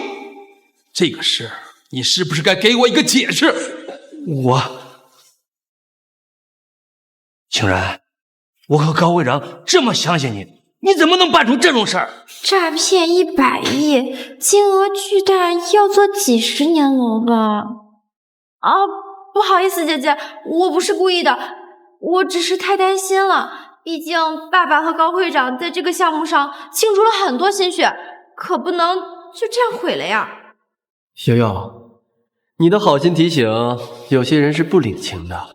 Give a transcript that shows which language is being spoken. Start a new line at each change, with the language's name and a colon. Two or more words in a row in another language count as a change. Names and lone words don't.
Chinese: 這個事你是不是該給我一個解釋？清然，我和高會長這麼相信你，你怎麼能辦出這種事兒？詐騙100億，金額巨大，要做幾十年牢吧？不好意思，姐姐，我不是故意的，我只是太擔心了。畢竟爸爸和高會長在這個項目上傾注了很多心血，可不能就這樣毀了呀。瑤瑤，你的好心提醒，有些人是不領情的。